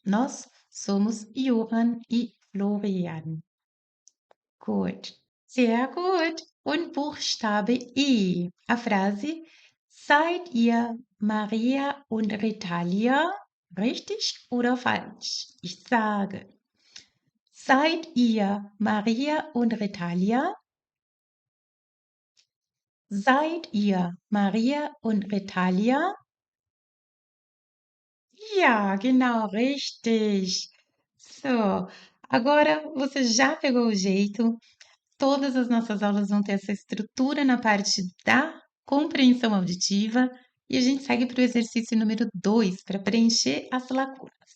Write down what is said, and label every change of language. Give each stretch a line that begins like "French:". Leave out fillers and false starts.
Portuguese: Nós somos Johann e Florian.
German: Gut. Sehr gut. Und Buchstabe E.
Portuguese: A Frase:
German: Seid ihr Maria und Ritalia? Richtig oder falsch? Ich sage: Seid ihr Maria und Ritalia? Seid ihr Maria und Ritalia? Ja, genau, richtig.
Portuguese: So, agora você já pegou o jeito. Todas as nossas aulas vão ter essa estrutura na parte da compreensão auditiva e a gente segue para o exercício número 2 para preencher as lacunas.